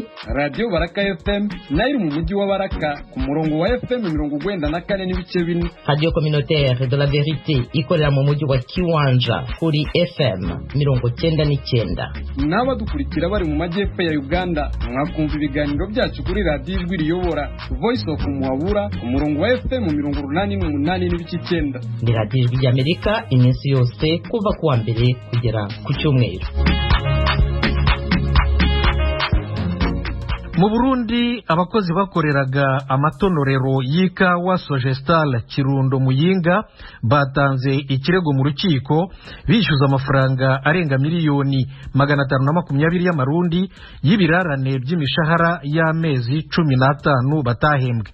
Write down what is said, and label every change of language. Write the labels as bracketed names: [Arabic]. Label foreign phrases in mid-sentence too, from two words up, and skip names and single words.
[Kinyarwanda] Radio Baraka FM nayo mu mujyi wa Baraka ku murongo wa FM 94 n'ibice 4. Radio Communautaire de la Vérité ikorera mu mujyi wa Kiwanja kuri FM 90 90.9. n'abadukurikira bari mu majyepfo ya Uganda mwakumva ibiganiro byacu kuri radiyo ijwi riyobora Voice of Muhabura ku murongo wa FM 88.9. Ni radiyo ijwi ry'Amerika iminsi yose kuva kuwa mbere kugera ku cyumweru. Mu Burundi abakozi bakoreraga amatonorero y'ikawa Sogestal Kirundo Muyinga batanze ikirego mu rukiko bishyuza amafaranga arenga miliyoni 520 y'amarundi y'ibirarane by'imishahara y'amezi 15 batahembwe.